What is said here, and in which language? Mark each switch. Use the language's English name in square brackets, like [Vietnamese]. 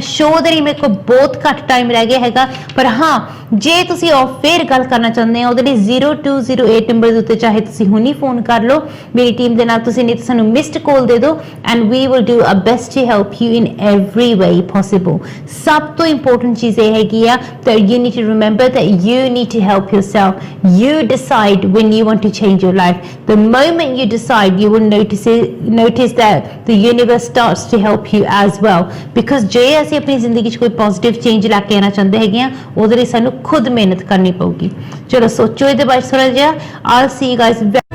[Punjabi] Show ਦੇ ਲਈ ਮੇਰੇ ਕੋਲ ਬਹੁਤ ਘੱਟ ਟਾਈਮ ਰਹਿ ਗਿਆ ਹੈਗਾ, ਪਰ ਹਾਂ ਜੇ ਤੁਸੀਂ ਫਿਰ ਗੱਲ ਕਰਨਾ ਚਾਹੁੰਦੇ ਆ, ਉਹਦੇ ਲਈ 0208 ਨੰਬਰ ਦੇ ਉੱਤੇ ਚਾਹੇ ਤੁਸੀਂ ਹੁਣੀ ਫੋਨ ਕਰ ਲਓ ਮੇਰੀ ਟੀਮ ਦੇ ਨਾਲ, ਤੁਸੀਂ ਨਹੀਂ ਤਾਂ ਸਾਨੂੰ ਮਿਸਡ ਕਾਲ ਦੇ ਦਿਓ [English] and we will do our best to help you in every way possible. [Punjabi] ਸਭ ਤੋਂ ਇੰਪੋਰਟੈਂਟ ਚੀਜ਼ ਇਹ ਹੈਗੀ ਆ [English] that you need to remember that you need to help yourself. You decide when you want to change your life. The moment you decide, you will notice that the universe starts to help you as well. [Punjabi] Because ਜੇ ਅਸੀਂ ਆਪਣੀ ਜ਼ਿੰਦਗੀ 'ਚ ਕੋਈ positive change ਲੈ ਕੇ ਆਉਣਾ ਚਾਹੁੰਦੇ ਹੈਗੇ ਆ, ਉਹਦੇ ਲਈ ਸਾਨੂੰ ਖੁਦ ਮਿਹਨਤ ਕਰਨੀ ਪਊਗੀ। ਚਲੋ ਸੋਚੋ ਇਹਦੇ ਬਾਰੇ ਥੋੜਾ ਜਿਹਾ। [English] I'll see you guys